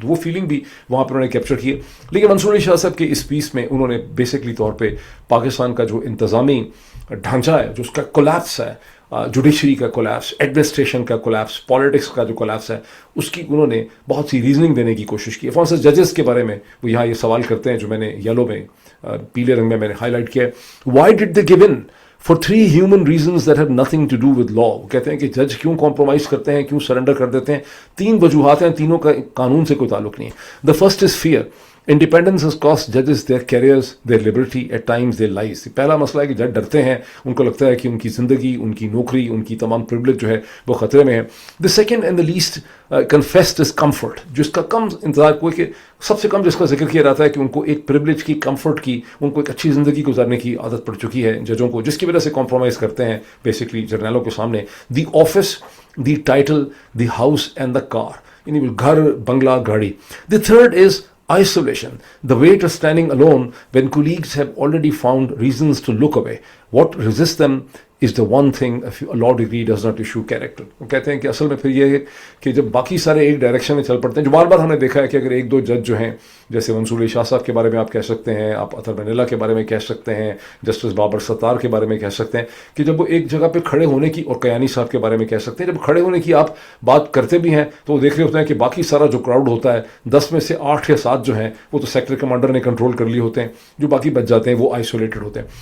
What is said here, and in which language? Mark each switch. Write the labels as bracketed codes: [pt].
[ur] تو وہ فیلنگ بھی وہاں پہ انہوں نے کیپچر کی ہے. لیکن منصور علی شاہ صاحب کے اس پیس میں انہوں نے بیسکلی طور پہ پاکستان کا جو انتظامی ڈھانچہ ہے, جو اس کا کولیپس ہے, جوڈیشری کا کولیپس, ایڈمنسٹریشن کا کولیپس, پالیٹکس کا جو کولیپس ہے, اس کی انہوں نے بہت سی ریزننگ دینے کی کوشش کی. فار انسٹنس ججز کے بارے میں وہ یہاں یہ سوال کرتے ہیں جو میں نے یلو میں, پیلے رنگ میں نے ہائی لائٹ کیا ہے. [en] Why did they give in for 3 human reasons that have nothing to do with law. [ur] وہ کہتے ہیں کہ جج کیوں کمپرومائز کرتے ہیں, کیوں سرنڈر کر دیتے ہیں. 3 وجوہات ہیں, تینوں کا قانون سے کوئی تعلق نہیں ہے. [en] The first is fear. Independence has cost judges their careers, their liberty, at times their lives. [ur] پہلا مسئلہ ہے کہ جج ڈرتے ہیں, ان کو لگتا ہے کہ ان کی زندگی, ان کی نوکری, ان کی تمام پریولیج جو ہے وہ خطرے میں ہے. [en] The second and the least confessed is comfort. [ur] جس کا کم انتظار کوئی, کہ سب سے کم جس کا ذکر کیا جاتا ہے کہ ان کو ایک پریولیج کی, کمفرٹ کی, ان کو ایک اچھی زندگی گزارنے کی عادت پڑ چکی ہے ججوں کو, جس کی وجہ سے کمپرومائز کرتے ہیں بیسکلی جرنیلوں کے سامنے. [en] the office, the title, the house and the car, [ur] یعنی گھر, بنگلہ, گاڑی. [en] The third is isolation, the weight of standing alone when colleagues have already found reasons to look away. What resists them is the one thing a law degree does not issue character. [ur] وہ کہتے ہیں کہ اصل میں پھر یہ ہے کہ جب باقی سارے ایک ڈائریکشن میں چل پڑتے ہیں, جو بار بار ہم نے دیکھا ہے کہ اگر 1-2 جج جو ہیں, جیسے منصور علی شاہ صاحب کے بارے میں آپ کہہ سکتے ہیں, آپ اطہر منیلا کے بارے میں کہہ سکتے ہیں, جسٹس بابر ستار کے بارے میں کہہ سکتے ہیں, کہ جب وہ ایک جگہ پہ کھڑے ہونے کی, اور کیانی صاحب کے بارے میں کہہ سکتے ہیں, جب کھڑے ہونے کی آپ بات کرتے بھی ہیں تو وہ دیکھ رہے ہوتے ہیں کہ باقی سارا جو کراؤڈ ہوتا ہے, 10 میں سے 8 یا 7 جو ہیں وہ تو سیکٹر کمانڈر نے کنٹرول کر لیے ہوتے ہیں, جو باقی بچ جاتے ہیں وہ آئسولیٹڈ ہوتے ہیں.